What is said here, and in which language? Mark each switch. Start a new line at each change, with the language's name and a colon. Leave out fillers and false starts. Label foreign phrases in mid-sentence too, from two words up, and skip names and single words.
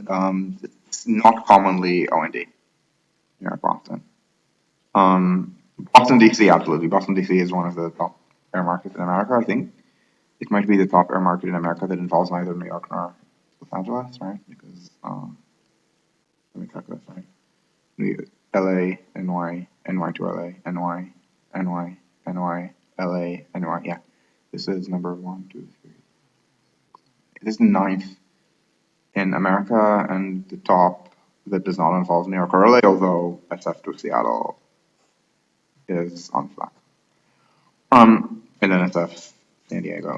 English: It's not commonly O&D. New York Boston. Boston DC, absolutely. Boston DC is one of the top air markets in America. I think it might be the top air market in America that involves neither New York nor Los Angeles, right? Because let me check this right. LA, NY, NY to LA, NY, NY, NY, LA, NY. Yeah, this is number one, two, three. This is the ninth in America and the top that does not involve New York or LA, although SF to Seattle is on flat. And then SF San Diego.